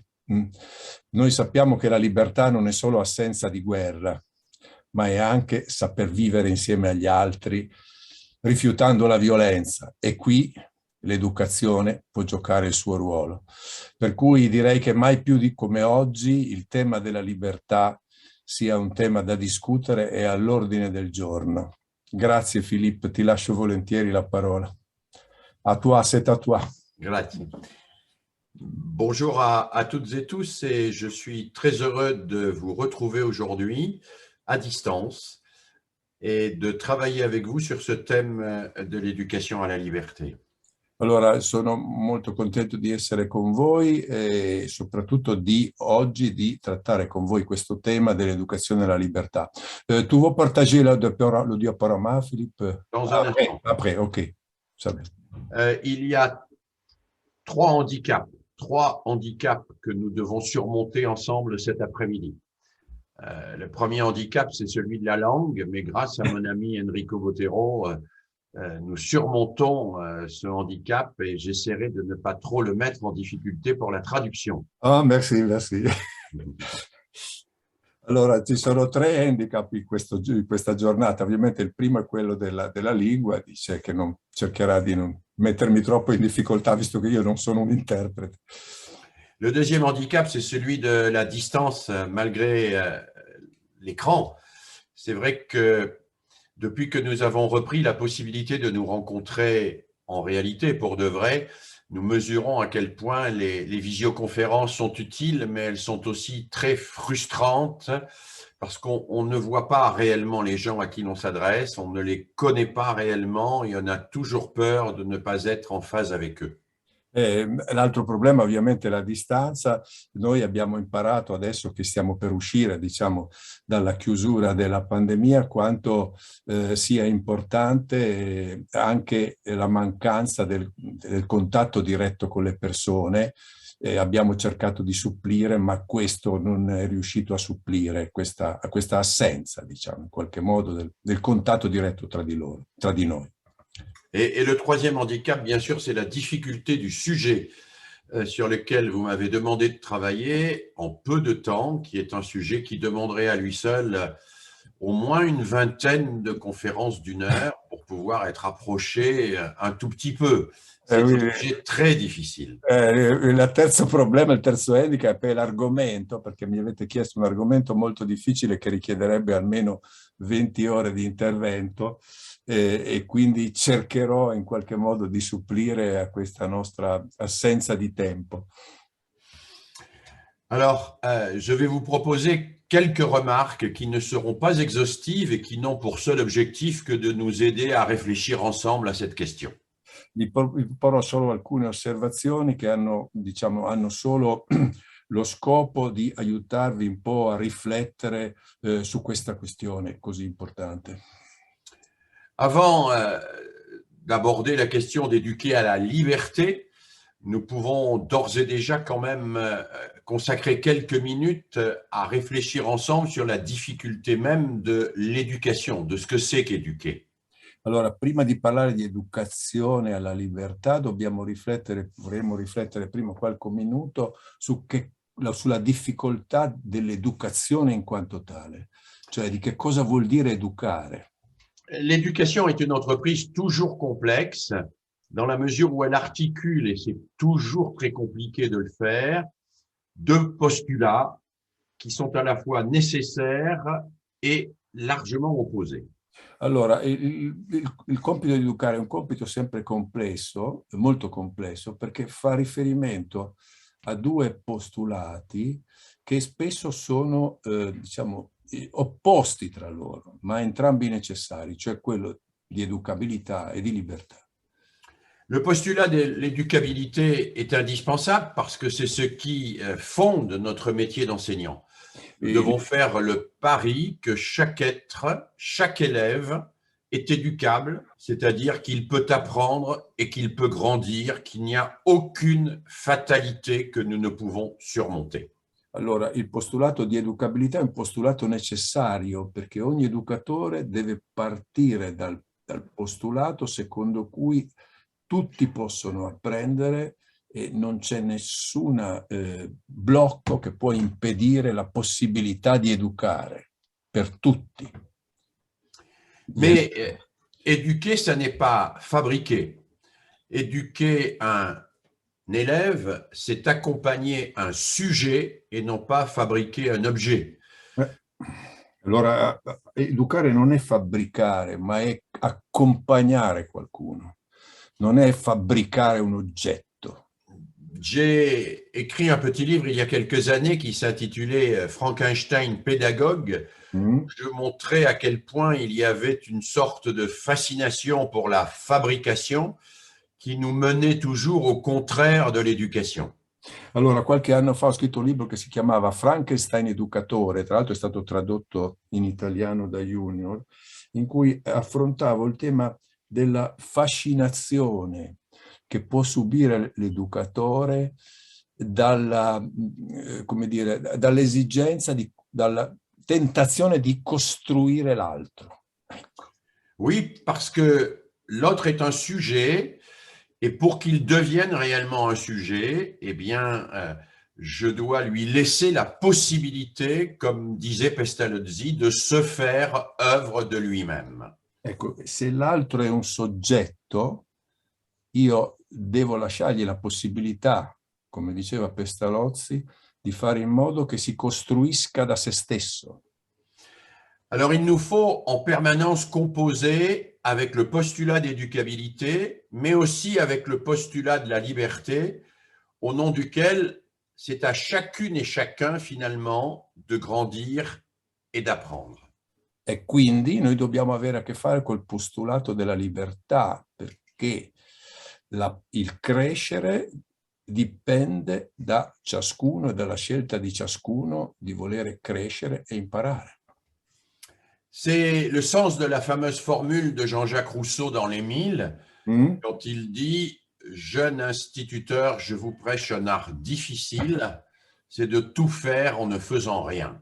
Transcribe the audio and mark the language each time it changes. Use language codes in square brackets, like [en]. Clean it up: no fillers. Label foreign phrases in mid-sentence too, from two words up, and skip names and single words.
[it] Noi sappiamo che la libertà non è solo assenza di guerra, ma è anche saper vivere insieme agli altri, rifiutando la violenza, e qui l'educazione può giocare il suo ruolo. Per cui direi che mai più di come oggi il tema della libertà sia un tema da discutere e all'ordine del giorno. Grazie Philippe, ti lascio volentieri la parola. [fr] À toi, c'est à toi. [it] Grazie. [fr] Bonjour à toutes et tous, et je suis très heureux de vous retrouver aujourd'hui à distance et de travailler avec vous sur ce thème de l'éducation à la liberté. [it] Allora, sono molto contento di essere con voi e soprattutto di oggi di trattare con voi questo tema dell'educazione alla libertà. [fr] Tu veux partager le diaporama, Philippe? Dans un instant. Après, ok. Ça va. Il y a trois handicaps que nous devons surmonter ensemble cet après-midi. Le premier handicap, c'est celui de la langue, mais grâce à mon ami Enrico Botero, nous surmontons ce handicap et j'essaierai de ne pas trop le mettre en difficulté pour la traduction. Ah, merci, merci. [it] Allora, ci sono 3 handicap in questa giornata. Ovviamente il primo è quello della lingua, dice che non cercherà di non mettermi troppo in difficoltà, visto che io non sono un interprete. [fr] Le deuxième handicap, c'est celui de la distance malgré l'écran. C'est vrai que depuis que nous avons repris la possibilité de nous rencontrer en réalité pour de vrai, nous mesurons à quel point les visioconférences sont utiles, mais elles sont aussi très frustrantes parce qu'on ne voit pas réellement les gens à qui l'on s'adresse, on ne les connaît pas réellement et on a toujours peur de ne pas être en phase avec eux. [it] L'altro problema ovviamente è la distanza. Noi abbiamo imparato adesso che stiamo per uscire, diciamo, dalla chiusura della pandemia, quanto sia importante anche la mancanza del contatto diretto con le persone. Abbiamo cercato di supplire, ma questo non è riuscito a supplire questa assenza, diciamo, in qualche modo del contatto diretto tra di noi. [fr] Et le troisième handicap, bien sûr, c'est la difficulté du sujet sur lequel vous m'avez demandé de travailler en peu de temps, qui est un sujet qui demanderait à lui seul au moins une vingtaine de conférences d'1 heure pour pouvoir être approché un tout petit peu. C'est un sujet très difficile. [it] Il terzo problema, il terzo handicap è l'argomento, perché mi avete chiesto un argomento molto difficile che richiederebbe almeno 20 ore di intervento. E quindi cercherò in qualche modo di supplire a questa nostra assenza di tempo. [fr] Alors, je vais vous proposer quelques remarques qui ne seront pas exhaustives et qui n'ont pour seul objectif que de nous aider à réfléchir ensemble à cette question. [it] Vi porrò solo alcune osservazioni che hanno solo lo scopo di aiutarvi un po' a riflettere su questa questione così importante. [fr] Avant d'aborder la question d'éduquer à la liberté, nous pouvons d'ores et déjà quand même consacrer quelques minutes à réfléchir ensemble sur la difficulté même de l'éducation, de ce que c'est qu'éduquer. [it] Allora, prima di parlare di educazione alla libertà, vorremmo riflettere prima qualche minuto sulla difficoltà dell'educazione in quanto tale, cioè di che cosa vuol dire educare. [fr] L'éducation est une entreprise toujours complexe dans la mesure où elle articule, et c'est toujours très compliqué de le faire, 2 postulats qui sont à la fois nécessaires et largement opposés. [it] Allora, il compito di educare è un compito sempre complesso, molto complesso, perché fa riferimento a 2 postulati che spesso sono, diciamo, opposti tra loro, ma entrambi necessari, cioè quello di educabilità e di libertà. [fr] Le postulat de l'éducabilité est indispensable parce que c'est ce qui fonde notre métier d'enseignant. Nous devons faire le pari que chaque être, chaque élève est éducable, c'est-à-dire qu'il peut apprendre et qu'il peut grandir, qu'il n'y a aucune fatalité que nous ne pouvons surmonter. [it] Allora, il postulato di educabilità è un postulato necessario perché ogni educatore deve partire dal postulato secondo cui tutti possono apprendere e non c'è nessun blocco che può impedire la possibilità di educare per tutti. [fr] Mais éduquer, ça n'est pas fabriquer. Éduquer un élève, c'est accompagner un sujet et non pas fabriquer un objet. [it] Allora, educare non è fabbricare, ma è accompagnare qualcuno. Non è fabbricare un oggetto. [fr] J'ai écrit un petit livre il y a quelques années qui s'intitulait Frankenstein pédagogue. Je montrais à quel point il y avait une sorte de fascination pour la fabrication qui nous menait toujours au contraire de l'éducation. [it] Allora, qualche anno fa ho scritto un libro che si chiamava Frankenstein educatore, tra l'altro è stato tradotto in italiano da Junior, in cui affrontavo il tema della fascinazione che può subire l'educatore dall'esigenza, dalla tentazione di costruire l'altro. Ecco. [fr] Oui, parce que l'autre est un sujet, et pour qu'il devienne réellement un sujet, eh bien, je dois lui laisser la possibilité, comme disait Pestalozzi, de se faire œuvre de lui-même. [it] Ecco, se l'altro è un soggetto, io devo lasciargli la possibilità, come diceva Pestalozzi, di fare in modo che si costruisca da se stesso. [fr] Alors, il nous faut en permanence composer avec le postulat d'éducabilité, mais aussi avec le postulat de la liberté, au nom duquel c'est à chacune et chacun, finalement, de grandir et d'apprendre. [it] E quindi noi dobbiamo avere a che fare col postulato della libertà, perché il crescere dipende da ciascuno e dalla scelta di ciascuno di volere crescere e imparare. [fr] C'est le sens de la fameuse formule de Jean-Jacques Rousseau dans Les Milles, quand il dit « Jeune instituteur, je vous prêche un art difficile, c'est de tout faire en ne faisant rien ».